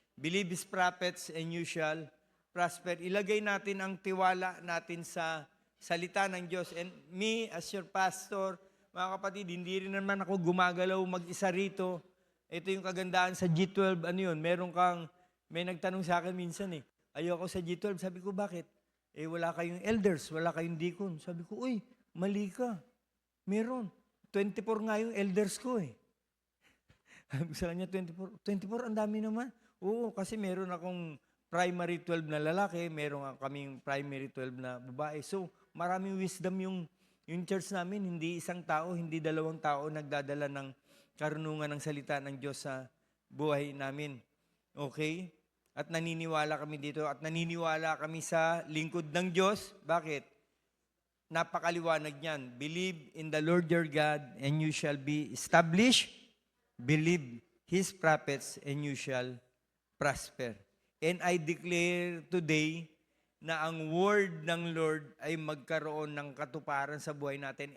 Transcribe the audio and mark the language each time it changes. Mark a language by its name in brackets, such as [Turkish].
[English] Believe His prophets and you shall prosper. [Filipino] Ilagay natin ang tiwala natin sa salita ng Diyos. [English] And me, as your pastor, [Filipino] mga kapatid, hindi rin naman ako gumagalaw mag-isa rito. Ito yung kagandahan sa G12. May nagtanong sa akin minsan ayoko sa G12. Sabi ko, bakit? Wala kayong elders, wala kayong deacon. Sabi ko, uy, mali ka. Meron. 24 nga yung elders ko eh. Sabi ko sa kanya, 24. 24, ang dami naman. Oo, kasi meron akong primary 12 na lalaki, meron kaming primary 12 na babae. So, maraming wisdom yung church namin. Hindi isang tao, hindi dalawang tao nagdadala ng karunungan ng salita ng Diyos sa buhay namin. Okay? At naniniwala kami dito at naniniwala kami sa lingkod ng Diyos. Bakit? Napakaliwanag niyan. [English] Believe in the Lord your God and you shall be established. Believe His prophets and you shall prosper. And I declare today [Filipino] na ang word ng Lord ay magkaroon ng katuparan sa buhay natin.